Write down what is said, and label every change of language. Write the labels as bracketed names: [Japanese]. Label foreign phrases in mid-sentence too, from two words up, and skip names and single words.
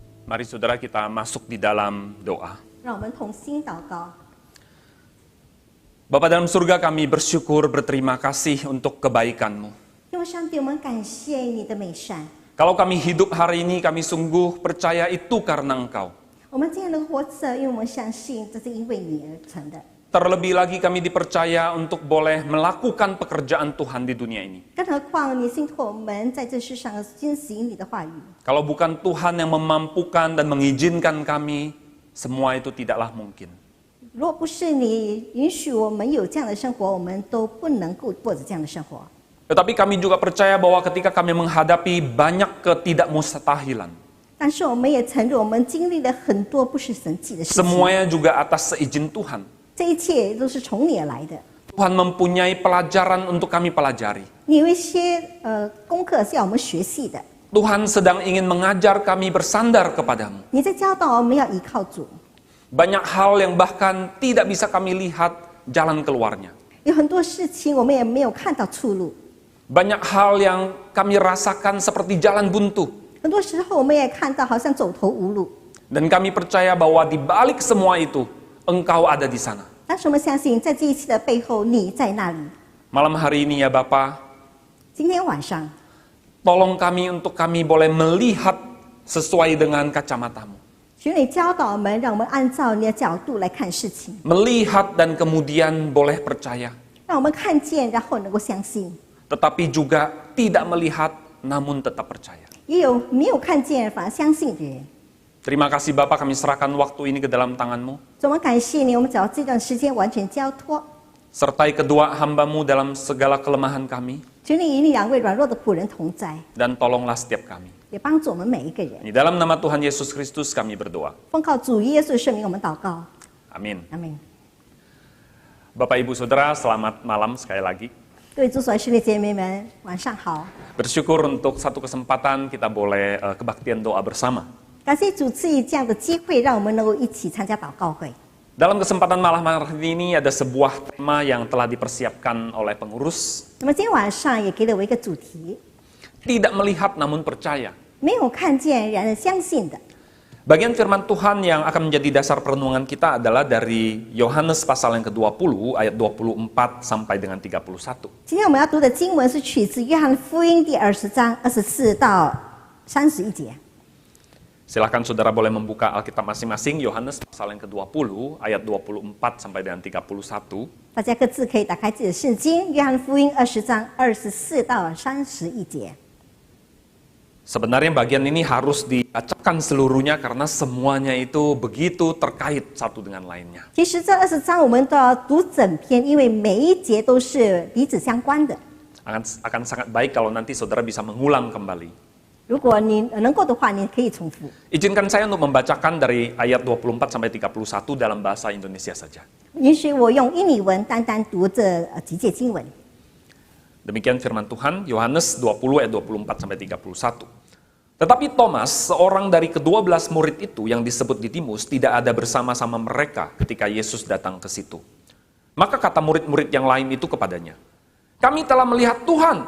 [Indonesian] Mari saudara kita masuk di dalam doa. [Chinese] 让我们同心祷告。 [Indonesian] Bapa dalam surga, kami bersyukur berterima kasih untuk kebaikan-Mu. [Chinese] 因为上帝，我们感谢你的美善。 [Indonesian] Kalau kami hidup hari ini, kami sungguh percaya itu karena Engkau. [Chinese] 我们今天能活着，因为我们相信这是因为你而成的。 [Indonesian] Terlebih lagi kami dipercaya untuk boleh melakukan pekerjaan Tuhan di dunia ini. [Chinese] 更何况你信托我们在这世上遵行你的话语。 [Indonesian] Kalau bukan Tuhan yang memampukan dan mengizinkan kami, semua itu tidaklah mungkin. [Chinese] 如果不是你允许我们有这样的生活，我们都不能够过着这样的生活。 [Indonesian] Tetapi kami juga percaya bahwa ketika kami menghadapi banyak ketidakmustahilan, [Chinese] 但是我们也承认，我们经历了很多不是神迹的事情。 [Indonesian] semuanya juga atas seizin Tuhan. [Chinese] 这一切都是从你而来的。 [Indonesian] Tuhan mempunyai pelajaran untuk kami pelajari. [Chinese] 你有一些功课是要我们学习的。 [Indonesian] Tuhan sedang ingin mengajar kami bersandar kepadamu. [Chinese] 你在教导我们要依靠主。 [Indonesian] Banyak hal yang bahkan tidak bisa kami lihat jalan keluarnya. [Chinese] 有很多事情我们也没有看到出路。 [Indonesian] Banyak hal yang kami rasakan seperti jalan buntu. [Chinese] 很多时候我们也看到好像走投无路。 [Indonesian] Dan kami percaya bahwa di balik semua itu, Engkau ada di sana. [Chinese] 但是我们相信，在这一切的背后，你在那里。 [Indonesian] Malam hari ini ya Bapa, [Chinese] 今天晚上， [Indonesian] tolong kami untuk kami boleh melihat sesuai dengan kacamata-Mu. [Chinese] 求你教导我们，让我们按照你的角度来看事情， [Indonesian] Melihat dan kemudian boleh percaya. [Chinese] 让我们看见，然后能够相信。 [Indonesian] Tetapi juga tidak melihat namun tetap percaya. [Chinese] 也有没有看见反而相信的人。 [Indonesian] Terima kasih Bapak, kami serahkan waktu ini ke dalam tangan-Mu. [Chinese] 主，我们感谢你，我们只要这段时间完全交托。 [Indonesian] Sertai kedua hamba-Mu dalam segala kelemahan kami. [Chinese] 求你与两位软弱的仆人同在， [Indonesian] Dan tolonglah setiap kami. [Chinese] 也帮助我们每一个人。 [Indonesian] Di dalam nama Tuhan Yesus Kristus kami berdoa. [Chinese] 奉靠主耶稣的圣名，我们祷告， [Indonesian] Amin. [Chinese] 阿门。 [Indonesian] Bapak Ibu Saudara, selamat malam sekali lagi. [Chinese] 各位主所爱兄弟姐妹们，晚上好！ [Indonesian] Bersyukur untuk satu kesempatan kita boleh kebaktian doa bersama. [Chinese] 感谢主赐予这样的机会，让我们能够一起参加祷告会。 [Indonesian] Dalam kesempatan malam hari ini ada sebuah tema yang telah dipersiapkan oleh pengurus. [Chinese] 那么今天晚上也给了我一个主题， [Indonesian] Tidak melihat namun percaya. [Chinese] 没有看见然而相信的。 [Indonesian] Bagian firman Tuhan yang akan menjadi dasar perenungan kita adalah dari Yohanes pasal yang ke-20 ayat 24 sampai dengan 31. [Chinese] 今天我们要读的经文是取自约翰福音第20章24到31节。 [Indonesian] Silakan saudara boleh membuka Alkitab masing-masing, Yohanes pasal yang ke-20 ayat 24 sampai dengan 31. [Chinese] 大家各自可以打开自己的圣经，约翰福音20章24到31节。 [Indonesian] Sebenarnya bagian ini harus dibacakan seluruhnya karena semuanya itu begitu terkait satu dengan lainnya. [Chinese] 其实这20章我们都要读整篇，因为每一节都是彼此相关的。 [Indonesian] Akan sangat baik kalau nanti saudara bisa mengulang kembali. [Chinese] 如果你能够的话，你可以重复。 [Indonesian] Izinkan saya untuk membacakan dari ayat 24 sampai 31 dalam bahasa Indonesia saja. [Chinese] 允许我用印尼文单单读这几节经文。 [Indonesian] Demikian firman Tuhan, Yohanes 20 ayat 24 sampai 31. Tetapi Thomas, seorang dari ke-12 murid itu yang disebut Didimus, tidak ada bersama-sama mereka ketika Yesus datang ke situ. Maka kata murid-murid yang lain itu kepadanya, "Kami telah melihat Tuhan."